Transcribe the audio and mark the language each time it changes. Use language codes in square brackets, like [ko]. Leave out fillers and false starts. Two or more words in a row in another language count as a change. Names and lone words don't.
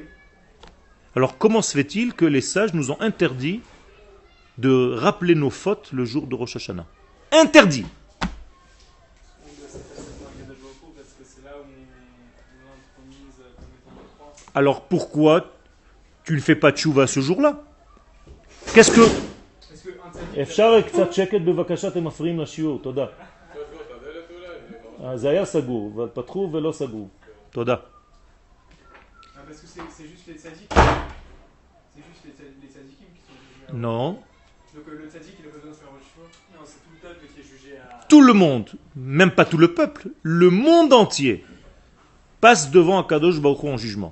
[fr] Alors comment se fait-il que les sages nous ont interdit de rappeler nos fautes le jour de Rosh Hashanah? Interdit! Alors pourquoi tu ne fais pas tchouva ce jour-là? Qu'est-ce que... [he] אפשר קצת שקט בבקשה, אתם מפריעים לשיעור, תודה. זה היה סגור, אבל פתחו ולא סגור. תודה. [fr] Parce que c'est juste les tzaddik Non. Donc le tzaddik, il a besoin de faire votre choix. Non, c'est tout le peuple qui est jugé à. Tout le monde, même pas tout le peuple, le monde entier passe devant [he] הקדוש ברוך הוא [fr] en jugement.